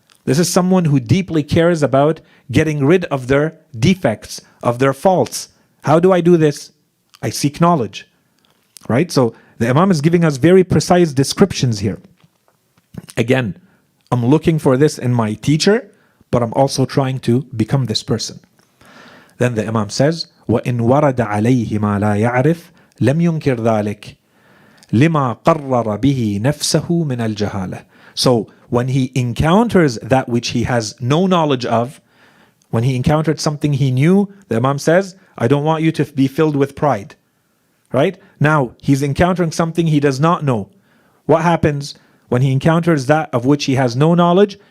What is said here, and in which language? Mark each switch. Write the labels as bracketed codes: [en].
[en] This is someone who deeply cares about getting rid of their defects, of their faults. How do I do this? I seek knowledge. Right? So the Imam is giving us very precise descriptions here. Again, I'm looking for this in my teacher, but I'm also trying to become this person. Then the Imam says, [ar] وَإِنْ وَرَدَ عَلَيْهِ مَا لَا يَعْرِفْ لَمْ يُنْكِرْ ذَلِكَ لِمَا قَرَّرَ بِهِ نَفْسَهُ مِنَ الْجَهَالَةِ. [en] So when he encounters that which he has no knowledge of, when he encountered something he knew, the Imam says, I don't want you to be filled with pride. Right? Now, he's encountering something he does not know. What happens when he encounters that of which he has no knowledge?